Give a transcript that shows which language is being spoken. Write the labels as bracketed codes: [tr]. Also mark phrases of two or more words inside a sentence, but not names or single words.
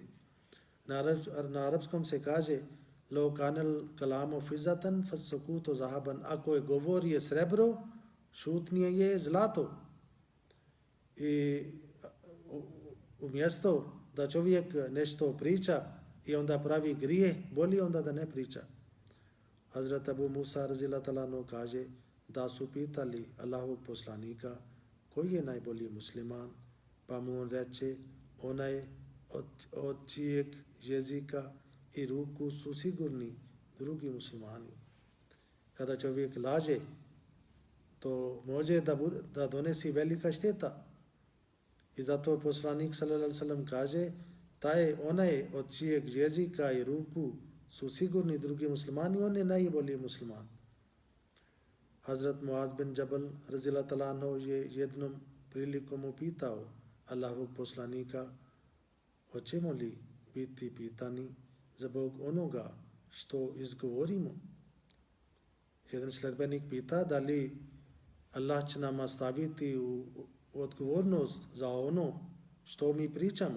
[bs] Na arapskom se kaže: [ar] لو كان الكلام فضة فالسكوت ذهب. [bs] Ako je govor je srebro, šutnje je zlato. I umjesto da čovjek nešto priča i onda pravi grije, bolje onda da ne priča. Hazrat Abu Musa [ar] رضي الله تعالى عنه [bs] kaže da su pitali Allahovog poslanika koji je najbolji musliman, pa mu on reče: onaj od čijeg jezika i ruku su sigurni drugi muslimani. Kada čovjek laže, to može da donesi velika šteta. I zato poslanik [ar] صلى الله عليه وسلم [bs] kaže: onaj od čijeg jezika i ruku su sigurni drugi muslimani, on je najbolji musliman. Hazrat Muaz bin Jabal [ar] رضي الله تعالى عنه [bs] je jednom prilikom upitao Allahovog poslanika: hoćemo li biti pitani zbog onoga što izgovorimo? Jedan sledbenik pita da li Allah će nama staviti u odgovornost za ono što mi pričamo.